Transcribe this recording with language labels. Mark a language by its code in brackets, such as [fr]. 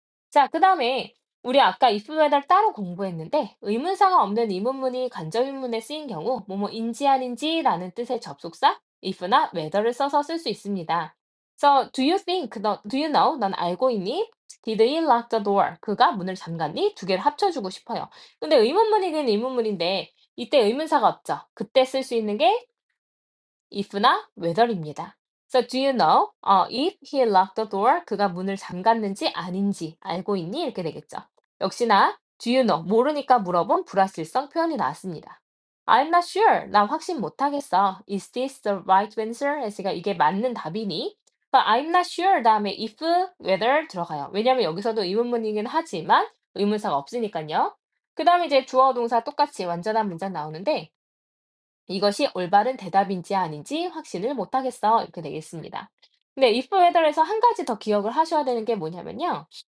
[ko] 자, 그다음에 우리 아까 if whether 따로 공부했는데 의문사가 없는 의문문이 간접의문에 쓰인 경우 뭐뭐인지 아닌지라는 뜻의 접속사 if나 whether를 써서 쓸 수 있습니다. [en] So, do you know? [ko] 넌 알고 있니? [en] Did he lock the door? [ko] 그가 문을 잠갔니? 두 개를 합쳐주고 싶어요. 근데 의문문이긴 의문문인데 이때 의문사가 없죠. 그때 쓸 수 있는 게 if나 whether입니다. [en] So do you know if he locked the door? [ko] 그가 문을 잠갔는지 아닌지 알고 있니? 이렇게 되겠죠. [en] 역시나 do you know? [ko] 모르니까 물어본 불확실성 표현이 나왔습니다. [en] I'm not sure. [ko] 나 확신 못하겠어. [en] Is this the right answer? [ko] 그러니까 이게 맞는 답이니? 그러니까 [en] I'm not sure [ko] 다음에 if, whether 들어가요. 왜냐면 여기서도 의문문이긴 하지만 의문사가 없으니까요. 그 다음에 이제 주어 동사 똑같이 완전한 문장 나오는데 이것이 올바른 대답인지 아닌지 확신을 못하겠어. 이렇게 되겠습니다. 근데 if whether에서 한 가지 더 기억을 하셔야 되는 게 뭐냐면요.